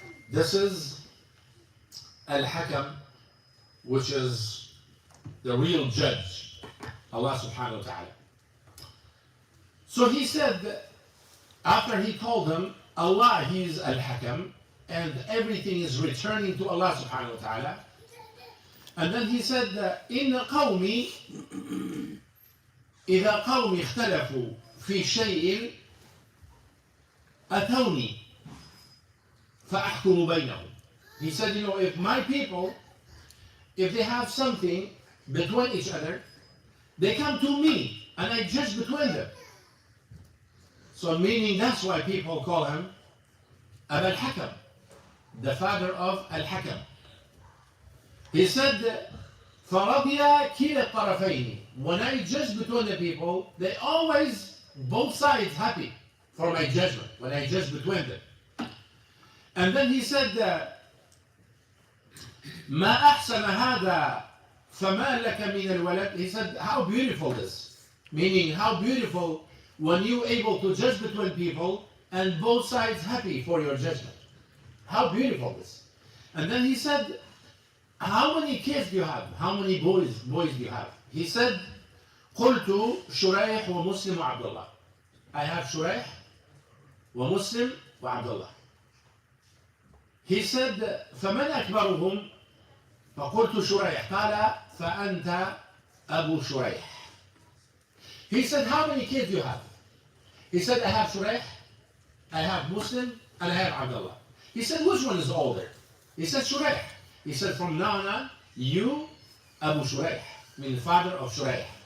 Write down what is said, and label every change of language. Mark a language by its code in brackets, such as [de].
[en] This is Al-Hakam, which is the real judge, Allah subhanahu wa ta'ala. So he said, after he told them, Allah, He is Al-Hakam, and everything is returning to Allah subhanahu wa ta'ala. And then he said, [ar] إِنَّ قَوْمِي إِذَا قَوْمِي اخْتَلَفُوا فِي شَيْءٍ أَتَوْنِي فَأَحْكُمُ بَيْنَهُم. [en] He said, if my people, if they have something between each other, they come to me and I judge between them. So meaning that's why people call him Abu al-Hakam, the father of Al-Hakam. He said, [ar] فَرَضِيَ كِلَا الطَّرَفَيْنِ. [en] When I judge between the people, they always, both sides happy for my judgment, when I judge between them. And then he said, [ar] مَا أَحْسَنَ هَذَا فَمَا لَكَ مِنَ الْوَلَدِ. [en] He said, how beautiful this. Meaning, how beautiful when you're able to judge between people and both sides happy for your judgment. How beautiful this. And then he said, how many kids do you have? How many boys do you have? He said, [ar] قلت شريح ومسلم وعبد الله. [en] I have شريح ومسلم وعبد الله. He said, [ar] فمن أكبرهم؟ فقلت شريح. قال فأنت أبو شريح. [en] He said, how many kids do you have? He said, I have Shuraih, I have Muslim, and I have Abdullah. He said, which one is older? He said, Shuraih. He said, from now on, you, Abu Shuraih, meaning father of Shuraih.